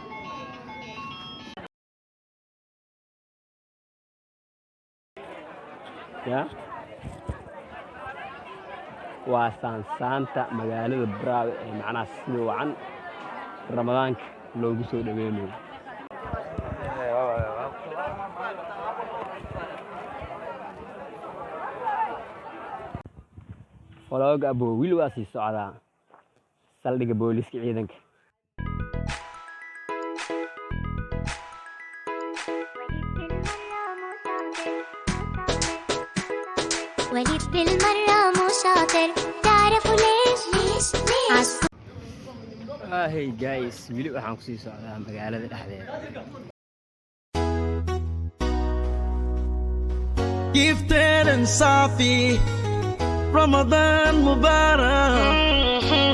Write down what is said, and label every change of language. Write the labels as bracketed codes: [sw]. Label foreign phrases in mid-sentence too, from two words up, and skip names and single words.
[so] Ya waa saansaanta magaalada Bravo ee macnaha sida wacan Ramadaanka loogu soo dhaweynayo. Vlog abo wiil waa sii socdaa saldhigga booliska ciidanka. [ar] وليد بالمرة مو شاطر تعرفوا ليش [en] Hey guys, [so] wili waxaan ku sii socdaa magaalada dhexdeeda. [en] Gifted and Safi, [ar] رمضان مبارك.